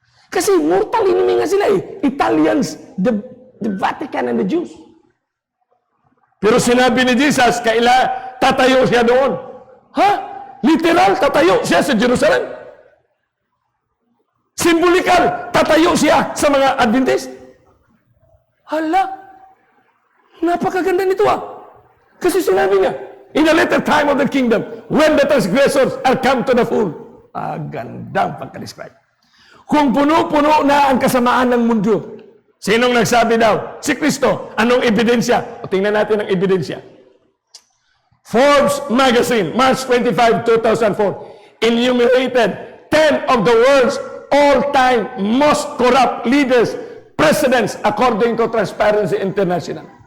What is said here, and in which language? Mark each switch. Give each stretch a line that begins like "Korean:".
English: Kasi mortal enemy
Filipino: nga sila
English: Italians, the Vatican and the Jews.
Filipino: Pero sinabi ni Jesus, tatayo siya doon. Ha? Literal, tatayo siya sa Jerusalem. Symbolikal, tatayo siya sa mga Adventist. Hala, napakaganda nito Kasi sinabi niya,
English: in the later time of the kingdom, when the transgressors are come to the full.
Filipino: Gandang pagka-describe. Kung puno-puno na ang kasamaan ng mundo, sinong nagsabi daw? Si Kristo. Anong ebidensya? O tingnan natin ang ebidensya.
English: Forbes magazine, March 25, 2004, enumerated 10 of the world's all-time most corrupt leaders, presidents, according to Transparency International.